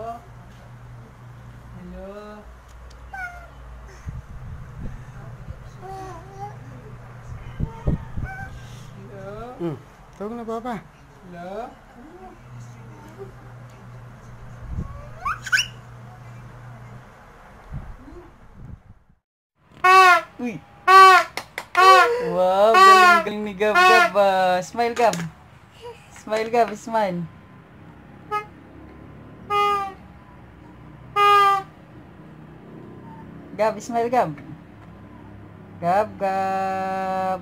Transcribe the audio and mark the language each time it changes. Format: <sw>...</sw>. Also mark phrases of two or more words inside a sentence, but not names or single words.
<en>Hello. Hello.</en> <tl>Tawag na Papa.</tl> <en>Hello.</en> <tl>Uy. Wow, galing ni Gab Gab.</tl> <en>Smile Gab. Smile Gab, smile. Gab, smile Gab. Gab Gab.</en>